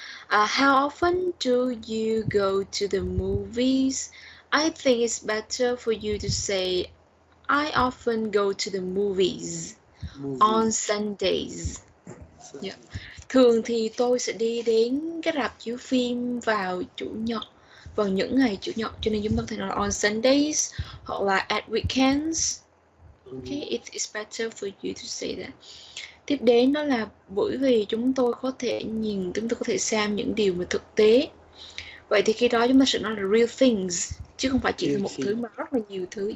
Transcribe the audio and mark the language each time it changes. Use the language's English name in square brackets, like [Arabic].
[English] How often do you go to the movies? I think it's better for you to say I often go to the movies on Sundays. Yeah. [Vietnamese] Thường thì tôi sẽ đi đến cái rạp chiếu phim vào chủ nhật, vào những ngày chủ nhật, cho nên chúng ta có thể nói là [English] on Sundays [Vietnamese] hoặc là [English] at weekends. Okay, it's better for you to say that. [Vietnamese] Tiếp đến đó là bởi vì chúng tôi có thể xem những điều mà thực tế. Vậy thì khi đó chúng ta sẽ nói là [English] real things, [Vietnamese] chứ không phải chỉ là một thứ mà rất là nhiều thứ.